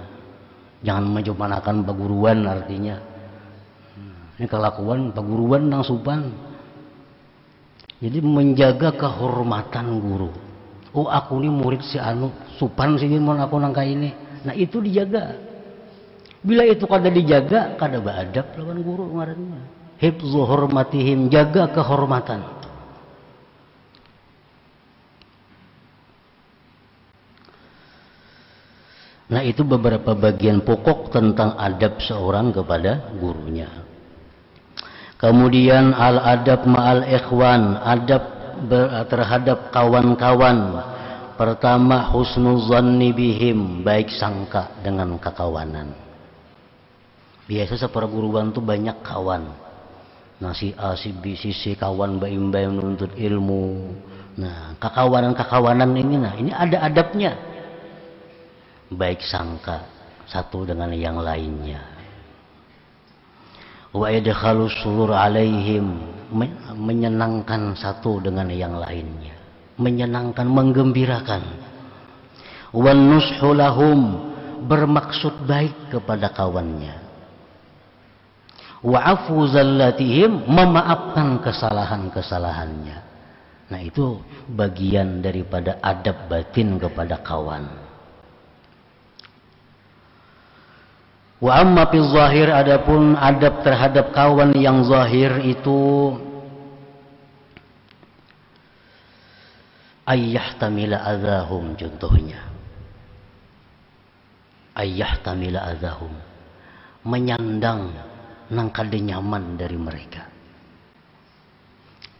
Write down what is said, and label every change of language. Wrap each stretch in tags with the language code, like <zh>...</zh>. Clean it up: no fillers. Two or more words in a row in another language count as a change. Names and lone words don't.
<bjn>Jangan menjumanakan paguruan artinya. Ini kelakuan paguruan nang supan.</bjn> <id>Jadi menjaga kehormatan guru.</id> <bjn>Oh, aku ini murid si anu, supan sih mon aku nangka ini.</bjn> <id>Nah, itu dijaga.</id> <bjn>Bila itu kada dijaga, kada beadab lawan guru ngarannya.</bjn> <ar>حفظ حرمتهم,</ar> <id>jaga kehormatan. Nah, itu beberapa bagian pokok tentang adab seorang kepada gurunya.</id> <ar>Kemudian الأدب مع الإخوان,</ar> <id>adab terhadap kawan-kawan. Pertama,</id> <ar>حسن الظن بهم,</ar> <id>baik sangka dengan kekawanan. Biasa seperguruan tuh banyak kawan. Nah, si A, si B, si C, kawan baim-baim menuntut ilmu. Nah, kekawanan-kekawanan ini, nah ini ada adabnya. Baik sangka satu dengan yang lainnya.</id> <ar>وإدخال السرور عليهم,</ar> <id>menyenangkan satu dengan yang lainnya, menyenangkan, menggembirakan.</id> <ar>والنصح لهم,</ar> <id>bermaksud baik kepada kawannya.</id> <ar>وعفو زلاتهم,</ar> <id>memaafkan kesalahan-kesalahannya. Nah, itu bagian daripada adab batin kepada kawan.</id> <ar>وأما في الظاهر,</ar> <id>adapun adab terhadap kawan yang zahir itu</id> <ar>أن يحتمل أذاهم,</ar> <id>contohnya</id> <ar>أن يحتمل أذاهم,</ar> <id>menyandang</id> <bjn>nang kada nyaman</bjn> <id>dari mereka.</id>